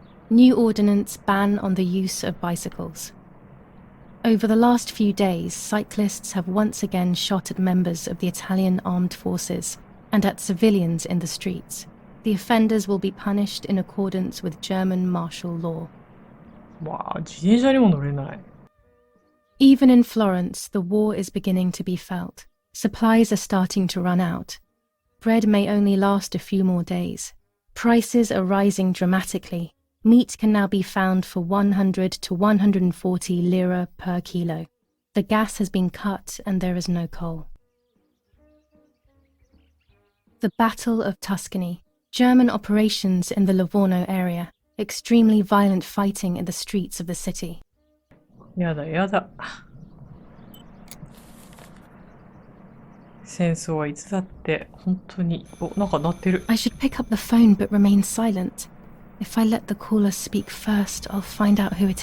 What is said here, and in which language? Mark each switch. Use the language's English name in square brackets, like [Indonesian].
[English] New ordinance ban on the use of bicycles. Over the last few days, cyclists have once again shot at members of the Italian armed forces and at civilians in the streets. The offenders will be punished in accordance with German martial law. [Japanese] わあ、自転車にも乗れない。 [English] Even in Florence, the war is beginning to be felt. Supplies are starting to run out. Bread may only last a few more days. Prices are rising dramatically. Meat can now be found for 100 to 140 lira per kilo. The gas has been cut and there is no coal. The Battle of Tuscany. German operations in the Livorno area. Extremely violent fighting in the streets of the city. [Japanese] やだやだ。戦争はいつだって本当に。お、なんか鳴ってる。 [English] I should pick up the phone but remain silent. If I let the caller speak first, I'll find out who it